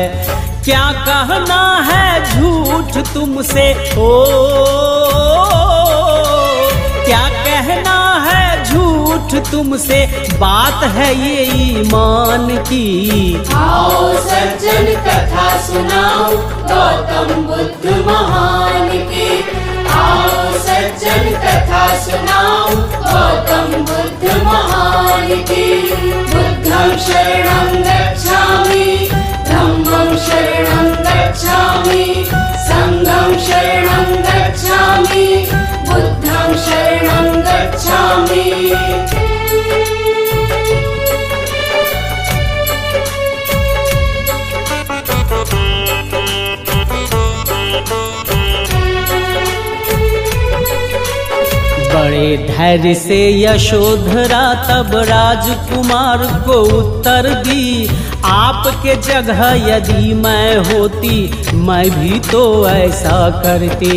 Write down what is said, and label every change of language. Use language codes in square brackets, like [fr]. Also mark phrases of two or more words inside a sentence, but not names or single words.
[hi] क्या कहना है झूठ तुमसे हो, क्या कहना है झूठ तुमसे, बात है ये ईमान की। आओ सज्जन कथा सुनाओ गौतम बुद्ध महान की। आओ सज्जन कथा सुनाओ गौतम बुद्ध महान की। [pi] बुद्धं शरणं गच्छामि, धम्मं शरणं गच्छामि, संघं शरणं गच्छामि, बुद्धं शरणं गच्छामि। [hi] बड़े धैर्य से यशोधरा तब राजकुमार को उत्तर दी, आपके जगह यदि मैं होती मैं भी तो ऐसा करती।